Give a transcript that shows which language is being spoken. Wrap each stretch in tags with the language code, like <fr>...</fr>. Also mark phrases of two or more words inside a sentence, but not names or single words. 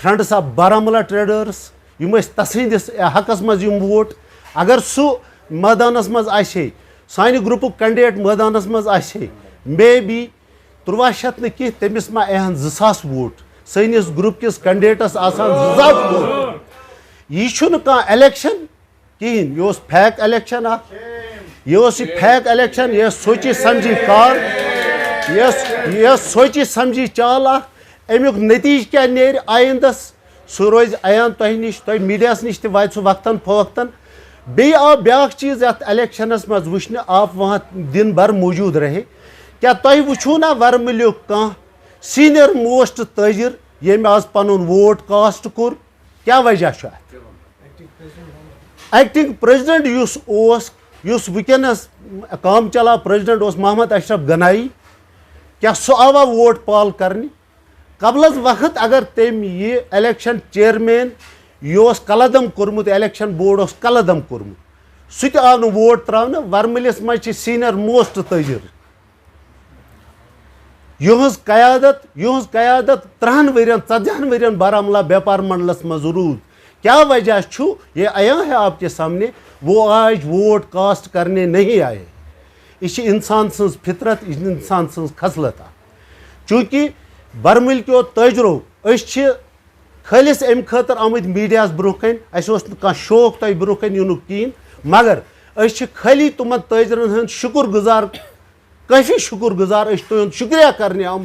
<ks>فرنڈٕس آف بارہمولہ ٹریڈٲرٕس یِم ٲسۍ تسٕنٛدِس حقس منٛز یِم ووٹ اگر سُہ مٲدانس منٛز آسہِ ہے سانہِ گروپُک کینڈِڈیٹ مٲدانس منٛز آسہِ ہے</ks> <en>maybe</en> <ks>300 نہٕ کینٛہہ تٔمِس ما یِہن 2,000 ووٹ سٲنِس گروپ کِس کینڈِڈیٹس آسان 2,000 ووٹ یہِ چھُنہٕ کانٛہہ الیکشن کِہینۍ یہِ اوس</ks> <en>fake election</en> <ks>اکھ یہِ اوس یہِ</ks> <en>fake election</en> <ks>یہِ ٲس سوچی سمجھی کار یہِ ٲس سوچی سمجھی چال اکھ امیُک نتیٖجہٕ کیاہ نیرِ آیندس سُہ روزِ عیان تۄہہِ نِش تۄہہِ میٖڈیاہس نِش تہِ واتہِ سُہ وقتن فوقتن بیٚیہِ آو بیٛاکھ چیٖز یتھ الیکشنس منٛز وٕچھنہٕ</ks> <ur>آپ وہاں دن بھر موجوٗد رہے</ur> <ks>کیٛاہ تۄہہِ وٕچھوٗ نا ورمِلیُک کانٛہہ سیٖنیر موسٹ تٲجِر ییٚمۍ آز پنُن ووٹ کاسٹ کوٚر کیٛاہ وجہ چھُ اتھ</ks> <en>acting president</en> <ks>یُس اوس یُس وٕنکٮ۪نَس کام چلا پریزیڈنٹ اوس محمد اشرف گنایی کیا سُہ آوا</ks> <en>vote poll</en> <ks>کرنہِ</ks> <ur>قبل از وقت</ur> <ks>اگر تٔمۍ یہِ</ks> <en>election chairman</en> <ks>یہِ اوس قلعدم کوٚرمُت</ks> <en>election board</en> <ks>اوس قلعدم کوٚرمُت سُہ تہِ آو نہٕ ووٹ ترٛاونہٕ ورمٕلِس منٛز چھِ</ks> <en>senior most</en> <ks>تٲجر یِہٕنٛز قیادت 30 ؤرین 40 ؤرین بارہمولہ بیپار منڈلس منٛز روٗد کیا وجہ چھُ</ks> <ur>یہ آیا ہے آپ کے سامنے وہ آج ووٹ کاسٹ کرنے نہیں آئے</ur> <ks>یہ چھِ انسان سٕنٛز فطرت یہ انسان سٕنٛز خصلت چوٗنٛکہِ برمٕلۍ کیو تٲجرو أسۍ چھِ خٲلِص امہِ خٲطرٕ آمٕتۍ میٖڈیاہس برونٛہہ کَنۍ اَسہِ اوس نہٕ کانٛہہ شوق تۄہہِ برونٛہہ کَنۍ یِنُک کِہیٖنۍ مگر أسۍ چھِ خٲلی تِمن تٲجرن ہٕنٛدۍ شُکُر گُزار کٲفی شُکُر گُزار أسۍ چھِ تُہُنٛد شُکریہ کرنہِ آمٕتۍ</ks>